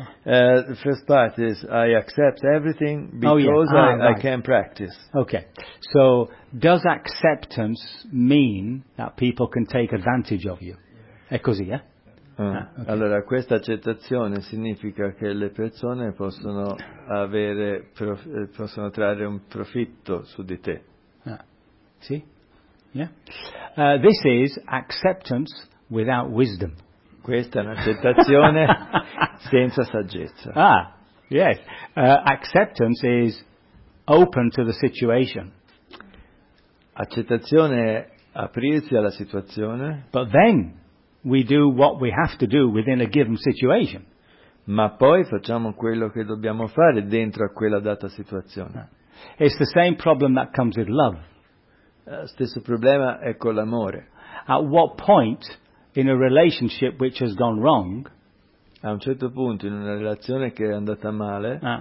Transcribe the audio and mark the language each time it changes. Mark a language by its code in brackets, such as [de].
[en] The first part is I accept everything because I can practice. Okay. So does acceptance mean that people can take advantage of you? [it] Yeah. È così, eh? [en] Okay. [it] Allora, questa accettazione significa che le persone possono avere possono trarre un profitto su di te. [en] Sì? Yeah. This is acceptance without wisdom. [it] Questa è un'accettazione senza saggezza. [en] Ah, yes. Acceptance is open to the situation. [it] Accettazione è aprirsi alla situazione. [en] But then we do what we have to do within a given situation. [it] Ma poi facciamo quello che dobbiamo fare dentro a quella data situazione. [en] It's the same problem that comes with love. [it] Stesso problema è con l'amore. [en] At what point in a relationship which has gone wrong, [it] a un certo punto in una relazione che è andata male,